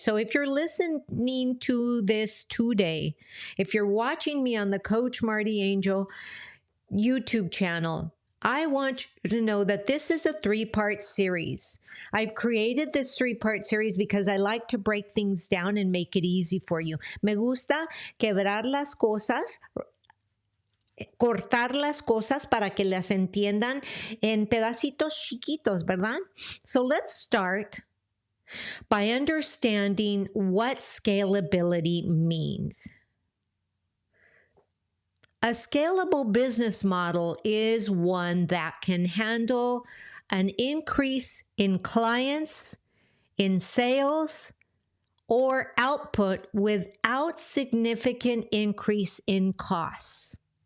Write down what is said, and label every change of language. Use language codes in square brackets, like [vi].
[en] So if you're listening to this today, if you're watching me on the Coach Marti Angel YouTube channel, I want you to know that this is a 3-part series. I've created this 3-part series because I like to break things down and make it easy for you. [es] Me gusta quebrar las cosas, cortar las cosas para que las entiendan en pedacitos chiquitos, ¿verdad? [en] So let's start by understanding what scalability means. A scalable business model is one that can handle an increase in clients, in sales, or output without significant increase in costs.